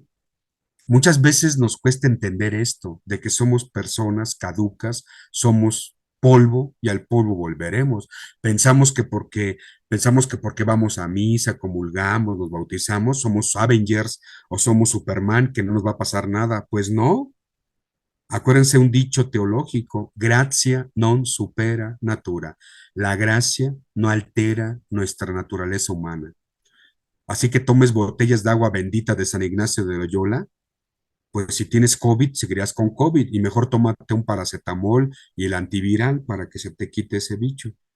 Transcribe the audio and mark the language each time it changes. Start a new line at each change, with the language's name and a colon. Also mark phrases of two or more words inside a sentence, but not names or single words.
Spanish: Muchas veces nos cuesta entender esto, de que somos personas caducas, somos polvo y al polvo volveremos. Pensamos que porque, pensamos que porque vamos a misa, comulgamos, nos bautizamos, somos Avengers o somos Superman, que no nos va a pasar nada. Pues no. Acuérdense un dicho teológico,
Latin: gratia non supera natura.
Spanish: La gracia no altera nuestra naturaleza humana. Así que tomes botellas de agua bendita de San Ignacio de Loyola, pues si tienes COVID, seguirías con COVID y mejor tómate un paracetamol y el antiviral para que se te quite ese bicho.